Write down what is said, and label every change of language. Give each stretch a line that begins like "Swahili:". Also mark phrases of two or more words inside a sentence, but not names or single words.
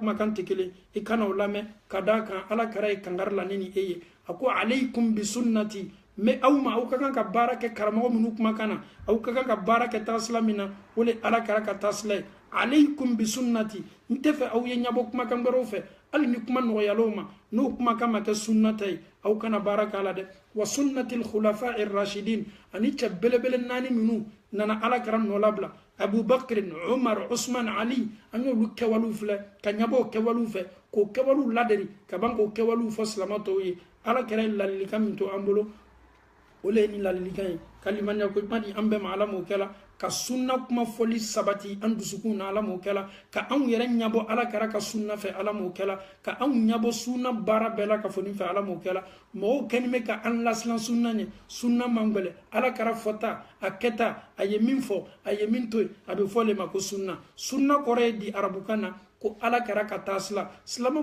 Bambara: kumakan tɛ kelen i kana o lamɛn ka da kan ala kɛra ye kangari la ne ni e ye a ko
Arabic: عليكم بسنتي
Bambara: mais aw ma aw ka kan ka baara kɛ karamɔgɔ minnu kumakan na aw ka kan ka baara kɛ taasila min na o le ala kɛra ka taasila ye
Arabic: عليكم بسنتي
Bambara: n tɛ fɛ aw ye ɲɛbɔ kumakan wɛrɛw fɛ hali ni kuma nɔgɔyalaw ma n'o kumakan ma kɛ sunnata ye aw kana baara k'a la dɛ
Arabic: وسنة الخلفاء الراشدين
Bambara: ani cɛ belebele naani minnu nana ala kɛra nɔ labila abubakr umar usman ali an y'olu kɛwalew filɛ ka ɲɛbɔ o kɛwalew fɛ k'o kɛwalew laderi ka ban k'o kɛwalew fɔ silamatɔw ye ala kɛra ye ladilikan min to an bolo o le ye ni ladilikan ye ka limaniya ko ɲuman di an bɛɛ ma ala m'o kɛla ka sunna kuma fɔli sabati an dusukun na ala m'o kɛla ka anw yɛrɛ ɲɛbɔ ala kɛra ka sunna fɛ ala m'o kɛla ka anw ɲɛbɔ sunna baara bɛɛ la ka fɔ nin fɛ ala m'o kɛla mɔgɔw kɛni bɛ ka an lasilan sunna ɲɛ sunna man gɛlɛ ala kɛra fɔta a kɛta a ye min fɔ a ye min to yen a bɛ fɔ le ma ko sunna sunna kɔrɔ ye di arabukan na ko ala kɛra ka taasila silama